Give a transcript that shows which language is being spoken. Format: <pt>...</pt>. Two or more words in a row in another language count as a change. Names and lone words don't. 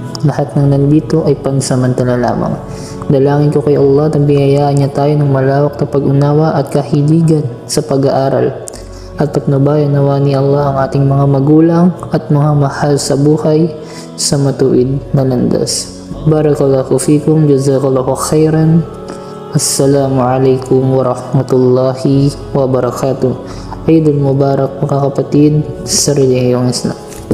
<tl>Lahat ng nandito ay pansamantala lamang. Dalangin ko kay Allah na biyayaan niya tayo ng malawak na pag-unawa at kahiligan sa pag-aaral. At patnubayan nawa ni Allah ang ating mga magulang at mga mahal sa buhay sa matuwid na landas.</tl> <ar>بارك الله فيكم، جزاك الله خيرا. السلام عليكم ورحمة الله وبركاته. عيد مبارك</ar> <tl>mga kapatid sa relihiyong Islam.</tl>